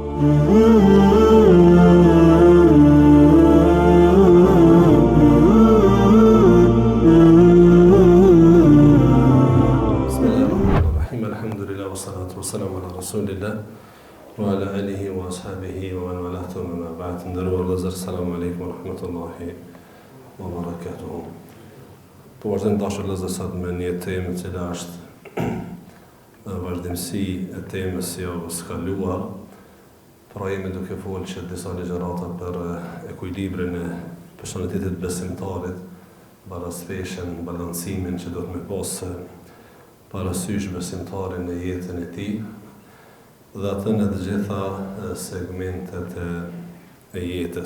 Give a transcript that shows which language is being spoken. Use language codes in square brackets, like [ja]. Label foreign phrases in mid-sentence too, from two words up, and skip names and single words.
[ar] Bismillahirrahmanirrahim. الحمد لله والصلاة والسلام على رسول الله وعلى آله وأصحابه ومن والاه ثم بعد. [sq] Nderuar vëllezër, [ar] السلام عليكم ورحمة الله وبركاته. [sq] Po vazhdojmë dashur vëllezër sot me një temë e cila është vazhdimsi e temës së javës së kaluar. Pra jemi duke folur që disa ligjërata për ekuilibrin e personalitetit besimtarit, balanceshin, balancimin që do të më pas parasysh besimtarin në jetën e tij dhe atë në të gjitha segmentet e jetës.